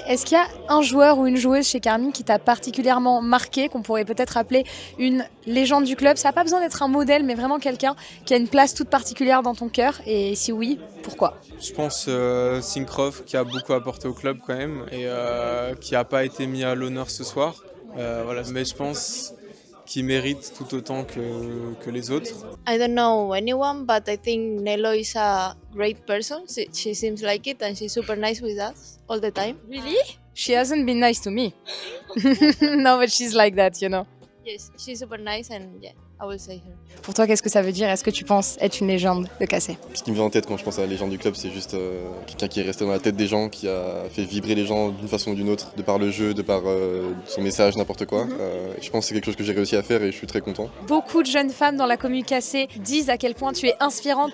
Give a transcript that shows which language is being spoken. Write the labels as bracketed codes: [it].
[fr] Est-ce qu'il y a un joueur ou une joueuse chez Carmine qui t'a particulièrement marqué, qu'on pourrait peut-être appeler une légende du club? Ça n'a pas besoin d'être un modèle, mais vraiment quelqu'un qui a une place toute particulière dans ton cœur. Et si oui, pourquoi? Je pense Syncroft qui a beaucoup apporté au club quand même et qui n'a pas été mis à l'honneur ce soir. Voilà. Mais je pense qu'il mérite tout autant que les autres. [en] I don't know anyone, but I think Nelo is a great person. She seems like it and she's super nice with us all the time. Really? She hasn't been nice to me. No, but she's like that, you know. Yes, she's super nice and yeah, I will say her. [fr] Pour toi, qu'est-ce que ça veut dire? Est-ce que tu penses être une légende de KC? Ce qui me vient en tête quand je pense à la légende du club, c'est juste quelqu'un qui est resté dans la tête des gens, qui a fait vibrer les gens d'une façon ou d'une autre, de par le jeu, de par son message, n'importe quoi. Je pense que c'est quelque chose que j'ai réussi à faire et je suis très content. Beaucoup de jeunes femmes dans la commune KC disent à quel point tu es inspirante.